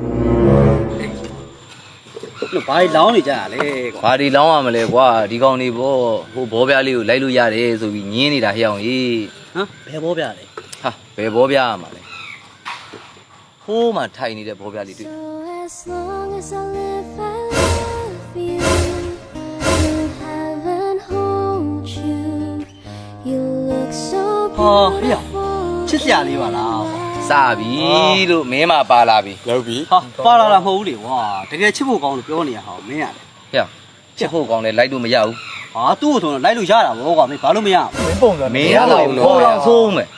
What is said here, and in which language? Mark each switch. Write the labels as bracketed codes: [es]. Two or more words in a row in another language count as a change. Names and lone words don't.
[my] လို့ဘာလောင်းနေကြရလဲကွာ ဘာဒီလောင်းရမလဲကွာဒီကောင်နေပေါ့ဟိုဘောပြားလေးကိုလိုက်လို့ရတယ်ဆိုပြီးညင်းနေတာဟဲ့အောင်ကြီး ဟမ်ဘယ်ဘောပြလဲ ဟာဘယ်ဘောပြားရမှာလဲဟိုးမှထိုင်နေတဲ့ဘောပြားလေးတွေ့ [en] As long as I live, I love you. Will heaven hold you? You look so [my] ဟောဟဲ့ [en] beautiful. [my] ချစ်စရာလေးပါလား စပြီလို့မင်းမပါလာပြီ လောက်ပြီ ဟာပါလာတာမဟုတ်ဘူးလေကွာတကယ်ချစ်ဖို့ကောင်းလို့ပြောနေရဟောမင်းရတယ် ဟဲ့ချစ်ဖို့ကောင်းလဲလိုက်လို့မရဘူး ဟာသူ့ကိုဆိုတော့လိုက်လို့ရတာဗောကွာမင်းဘာလို့မရ မင်းပုံစံ မင်းရတော့ဘောတော့ဆိုးမယ်